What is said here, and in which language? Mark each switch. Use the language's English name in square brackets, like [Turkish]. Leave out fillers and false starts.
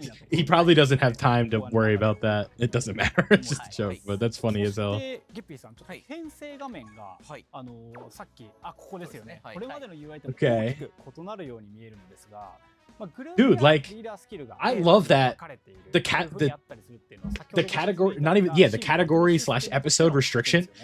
[English] He probably doesn't have time to worry about that. It doesn't matter. It's just a joke, but that's funny as hell. [Japanese] ゲッピーさん、ちょっと編成画面がさっきここですよね。これまでの UI と大きく異なるように見えるのですが。 [English] Dude, like, I love that the category, not even, yeah, the category / episode restriction.